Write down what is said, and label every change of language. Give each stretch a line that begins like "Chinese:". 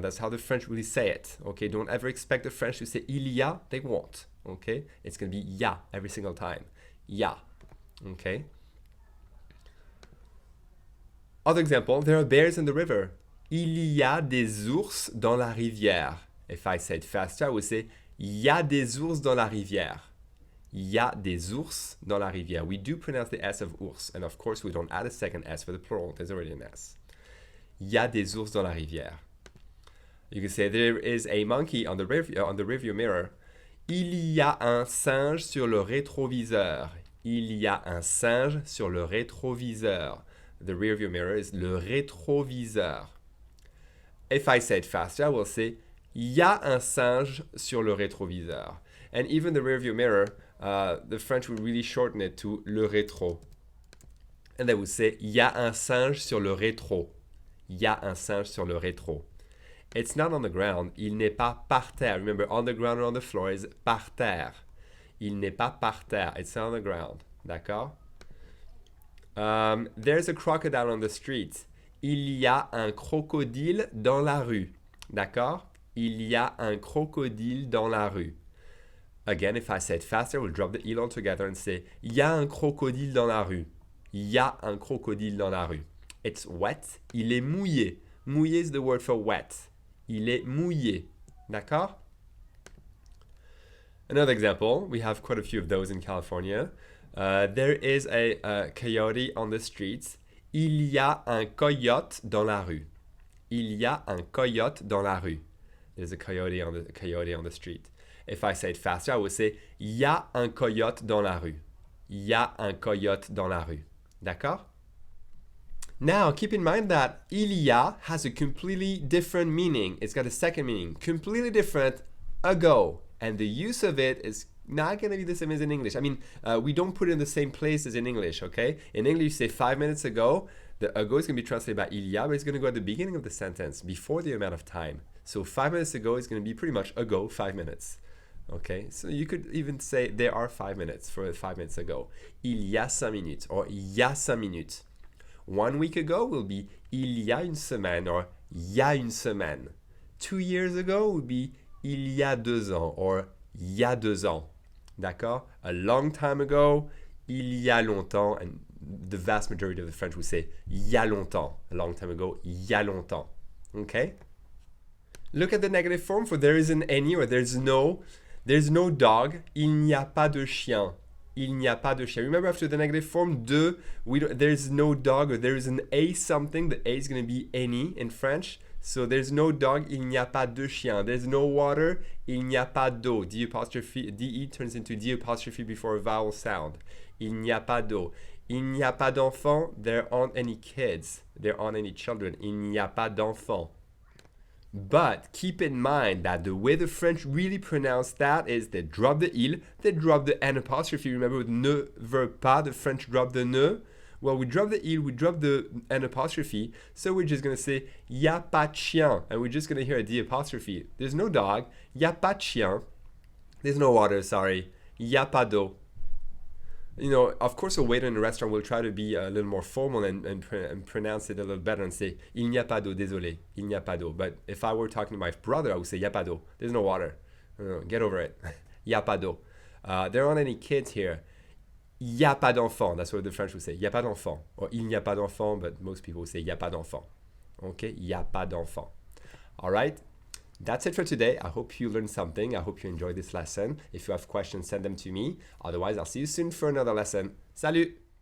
English: That's how the French really say it. Okay, don't ever expect the French to say
French: il y a.
English: They won't. Okay, it's going to be ya every single time. Ya. Okay. Other example, there are bears in the river.
French: Il y a des ours dans la rivière.
English: If I said faster, I would say
French: il y a des ours dans la rivière. Il y a des ours dans la rivière.
English: We do pronounce the S of ours, and of course we don't add a second S for the plural. There's already an S.
French: Il y a des ours dans la rivière.
English: You can say there is a monkey on the rearview mirror.
French: Il y a un singe sur le rétroviseur. Il y a un singe sur le rétroviseur.
English: The rearview mirror is le rétroviseur. If I say it faster, I will say
French: il y a un singe sur le rétroviseur.
English: And even the rearview mirror, the French would really shorten it to le rétro. And they would say
French: il y a un singe sur le rétro. Il y a un singe sur le rétro.
English: It's not on the ground.
French: Il n'est pas par terre.
English: Remember, on the ground or on the floor is par terre.
French: Il n'est pas par terre.
English: It's not on the ground.
French: D'accord?
English: There's a crocodile on the street.
French: Il y a un crocodile dans la rue. D'accord? Il y a un crocodile dans la rue.
English: Again, if I say it faster, we'll drop the il all together and say
French: il y a un crocodile dans la rue. Il y a un crocodile dans la rue.
English: It's wet.
French: Il est mouillé.
English: Mouillé is the word for wet.
French: Il est mouillé. D'accord?
English: Another example, we have quite a few of those in California. There is a coyote on the streets.
French: Il y a un coyote dans la rue. Il y a un coyote dans la rue.
English: There's a coyote on the street. If I say it faster, I would say
French: il y a un coyote dans la rue. Il y a un coyote dans la rue. D'accord?
English: Now, keep in mind that il y a has a completely different meaning. It's got a second meaning, completely different, ago. And the use of it is not going to be the same as in English. I mean, we don't put it in the same place as in English, okay? In English, you say 5 minutes ago. The ago is going to be translated by il y a, but it's going to go at the beginning of the sentence, before the amount of time. So 5 minutes ago is going to be pretty much ago, 5 minutes. Okay, so you could even say there are 5 minutes for 5 minutes ago.
French: Il y a 5 minutes, or il y a 5 minutes.
English: 1 week ago will be
French: il y a une semaine or il y a une semaine.
English: 2 years ago would be
French: il y a 2 ans or il y a 2 ans. D'accord?
English: A long time ago,
French: il y a longtemps,
English: and the vast majority of the French would say il y a longtemps. A long time ago, il y a longtemps. Okay? Look at the negative form for there isn't any or there's no dog,
French: il n'y a pas de chien. Il n'y a pas de chien.
English: Remember, after the negative form, de, there's no dog, or there is an a something. The a is going to be any in French. So there's no dog,
French: il n'y a pas de chien.
English: There's no water,
French: il n'y a pas d'eau.
English: D apostrophe, de turns into D apostrophe before a vowel sound.
French: Il n'y a pas d'eau. Il n'y a pas d'enfant,
English: there aren't any kids. There aren't any children.
French: Il n'y a pas d'enfant.
English: But keep in mind that the way the French really pronounce that is they drop the il, they drop the n apostrophe. Remember, with ne veut pas, the French drop the ne. Well, we drop the il, we drop the an apostrophe, so we're just gonna say
French: y a pas de chien,
English: and we're just gonna hear a d apostrophe. There's no dog,
French: y a pas de chien.
English: There's no water, sorry, y a pas d'eau. You know, of course, a waiter in a restaurant will try to be a little more formal and pronounce it a little better and say
French: il n'y a pas d'eau, désolé, il n'y a pas d'eau.
English: But if I were talking to my brother, I would say
French: y a pas d'eau.
English: There's no water. Get over it. Y a pas d'eau. There aren't any kids here.
French: Y a pas d'enfant.
English: That's what the French would say.
French: Y a pas d'enfant. Or il n'y a pas d'enfant,
English: but most people say
French: y a pas d'enfant.
English: Okay?
French: Y a pas d'enfant.
English: All right? That's it for today. I hope you learned something. I hope you enjoyed this lesson. If you have questions, send them to me. Otherwise, I'll see you soon for another lesson. Salut!